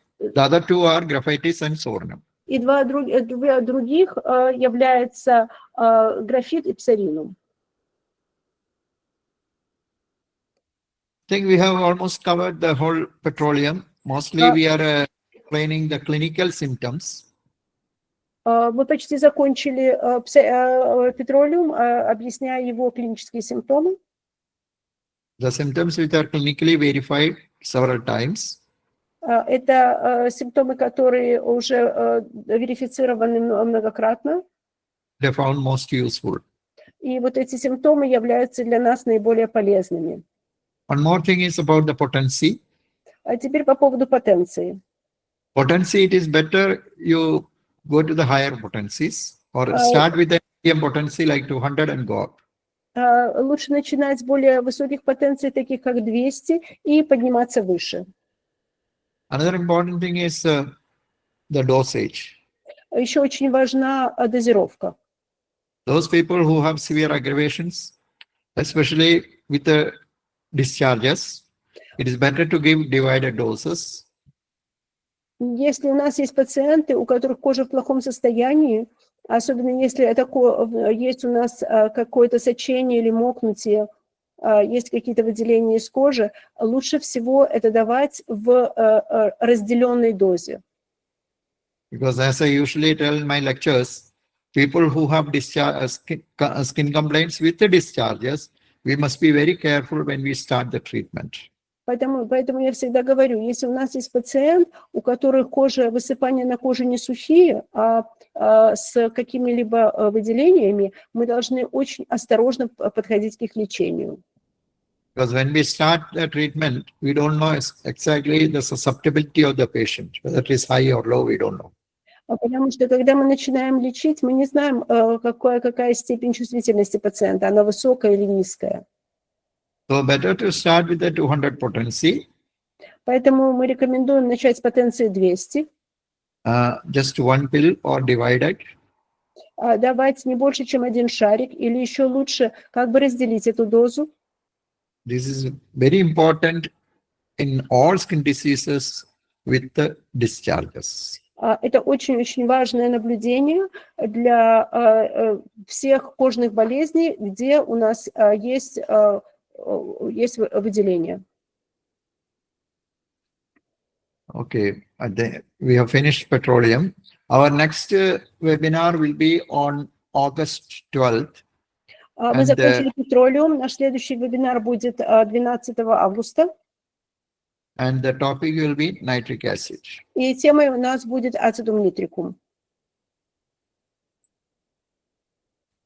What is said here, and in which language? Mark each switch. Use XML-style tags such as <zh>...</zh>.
<en>The other two are graphitis and soreness.</en> <ru>И два других являются графит и псоринум.</ru> <en>I think we have almost covered the whole petroleum. Mostly we are explaining the clinical symptoms.</en> <ru>Мы почти закончили петролиум, объясняя его клинические симптомы.</ru> <en>The symptoms which are clinically verified several times.</en> <ru>Это симптомы, которые уже верифицированы многократно.</ru> <en>They found most useful.</en> <ru>И вот эти симптомы являются для нас наиболее полезными.</ru> <en>One more thing is about the potency.</en> <ru>А теперь по поводу потенции.</ru> <en>Potency, it is better you go to the higher potencies or start with the medium potency like 200 and go up.</en> <ru>Лучше начинать с более высоких потенций, таких как 200, и подниматься выше.</ru> <en>Another important thing is the dosage.</en> <ru>Еще очень важна дозировка.</ru> <en>Those people who have severe aggravations, especially with the discharges, it is better to give divided doses.</en> <ru>Если у нас есть пациенты, у которых кожа в плохом состоянии, особенно если есть у нас какое-то сочение или мокнутие, есть какие-то выделения из кожи, лучше всего это давать в разделенной дозе.</ru> <en>Because as I usually tell in my lectures, people who have skin complaints with the discharges, we must be very careful when we start the treatment.</en> <ru>Поэтому я всегда говорю, если у нас есть пациент, у которых высыпания на коже не сухие, а с какими-либо выделениями, мы должны очень осторожно подходить к их лечению.</ru> <en>Because when we start the treatment, we don't know exactly the susceptibility of the patient, whether it is high or low, we don't know.</en> <ru>Потому что когда мы начинаем лечить, мы не знаем, какая степень чувствительности пациента, она высокая или низкая.</ru> <en>So better to start with the 200 potency.</en> <ru>Поэтому мы рекомендуем начать с потенции 200.</ru> <en>Just one pill or divided.</en> <ru>Давать не больше, чем один шарик, или еще лучше как бы разделить эту дозу.</ru> <en>This is very important in all skin diseases with the discharges.</en> <ru>Это очень-очень важное наблюдение для всех кожных болезней, где у нас есть выделение.</ru> <en>Okay, we have finished petroleum. Our next webinar will be on August 12th.</en> <ru>Мы закончили петролиум. Наш следующий вебинар будет 12 августа.</ru> <en>And the topic will be nitric acid.</en> <ru>И темой у нас будет ацетум нитрикум.</ru> <en>Okay, I think now we can go to the question and answer session.</en>